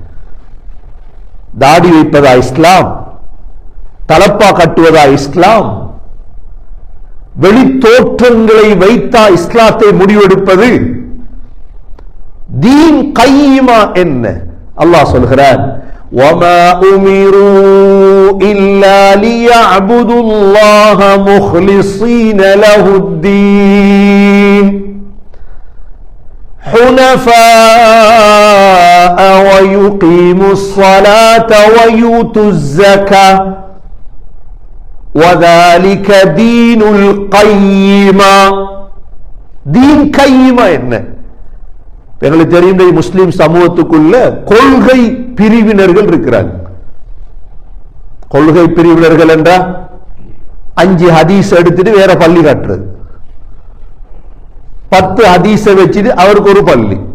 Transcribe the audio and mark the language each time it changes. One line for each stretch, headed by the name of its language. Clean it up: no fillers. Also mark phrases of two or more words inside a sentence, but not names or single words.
Tamil: தாடி வைப்பதா இஸ்லாம்? தலப்பா கட்டுவதா இஸ்லாம்? வெளி தோற்றங்களை வைத்தா இஸ்லாத்தை முடிவெடுப்பது?
Arabic: دين القيمة
Tamil: என்ன? அல்லாஹ் சொல்கிறான்,
Arabic: وَمَا أُمِرُوا إِلَّا لِيَعْبُدُوا اللَّهَ مُخْلِصِينَ لَهُ الدِّينَ حُنَفَاءَ وَيُقِيمُوا الصَّلَاةَ وَيُؤْتُوا الزَّكَاةَ وَذَلِكَ دِينُ الْقَيِّمَةِ. دين القيمة
Tamil: என்ன? எங்களுக்கு தெரிந்த முஸ்லிம் சமூகத்துக்குள்ள கொள்கை பிரிவினர்கள் இருக்கிறாங்க. கொள்கை பிரிவினர்கள் என்றா 5 ஹதீஸ் எடுத்துட்டு வேற பள்ளி கட்டுறது, 10 ஹதீஸ வச்சுட்டு அவருக்கு ஒரு பள்ளி.